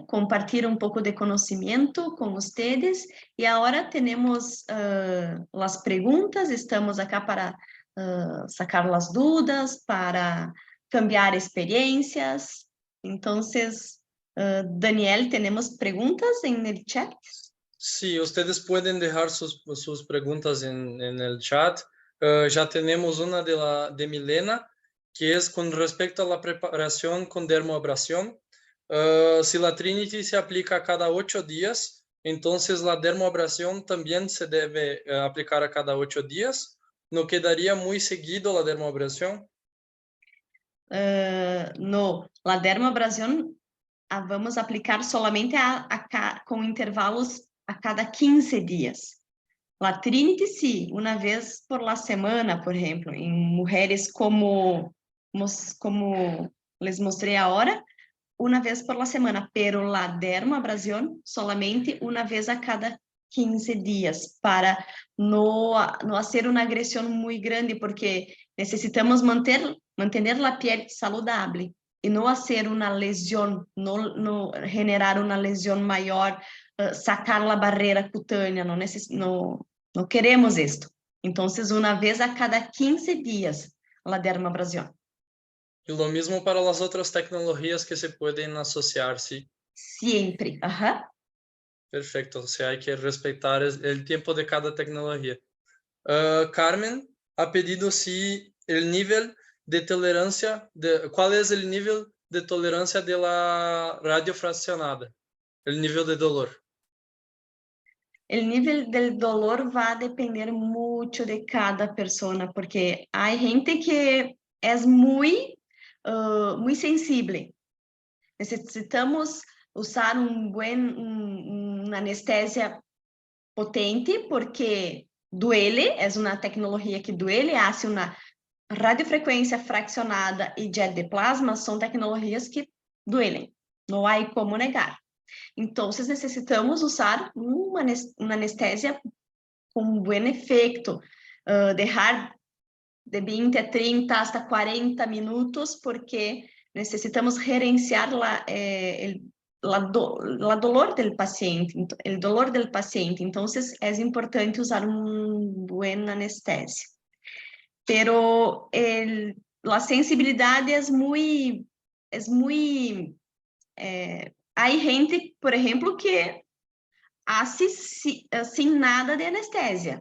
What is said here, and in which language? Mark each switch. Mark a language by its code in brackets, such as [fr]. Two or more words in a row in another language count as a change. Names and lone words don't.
[pt] Compartilhar um pouco de conhecimento com vocês. E agora temos as perguntas, estamos aqui para sacar as dúvidas, para cambiar experiências. Então, Daniel, temos perguntas no chat? [es] Sí, ustedes pueden dejar sus preguntas en el chat. Ya tenemos una de Milena, que es con respecto a la preparación con dermoabrasión. Si la Trinity se aplica cada 8 días, entonces la dermoabrasión también se debe aplicar a cada 8 días. ¿No quedaría muy seguido la dermoabrasión? [pt] No, la dermoabrasión vamos aplicar solamente com intervalos a cada 15 dias. La Trinity, sim, uma vez [es] por la semana, [pt] por exemplo, em mulheres como les mostrei agora, uma vez [es] por la semana, pero la dermoabrasión solamente [pt] uma vez a cada 15 dias, para não fazer uma agressão muito grande, porque necessitamos manter a pele saudável e não fazer uma lesão, não generar uma lesão maior, sacar a barreira cutânea, não queremos isto. Então, uma vez a cada 15 dias, a dermoabrasión. [es] Y lo mismo para las otras tecnologías que se pueden asociar, ¿sí? Siempre, ajá. Perfecto, o sea, hay que respetar el tiempo de cada tecnología. Carmen ha pedido si el nivel de tolerancia, ¿cuál es el nivel de tolerancia de la radiofraccionada, el nivel de dolor. [pt] O nível [es] del dolor [pt] vai depender muito de cada pessoa, porque há gente que é muito sensível. Necessitamos usar uma anestésia potente, porque duele, é uma tecnologia que duele, hace uma radiofrequência fraccionada e jet de plasma, são tecnologias que duelem, não há como negar. Então, necessitamos usar uma anestésia com bom efeito, deixar de 20 a 30 hasta 40 minutos, porque necessitamos gerenciar [es] la dolor del paciente, el dolor del paciente. Entonces, es importante usar un buen anestesia. Pero la sensibilidad es muy hay gente, por ejemplo, que hace sin nada de anestesia.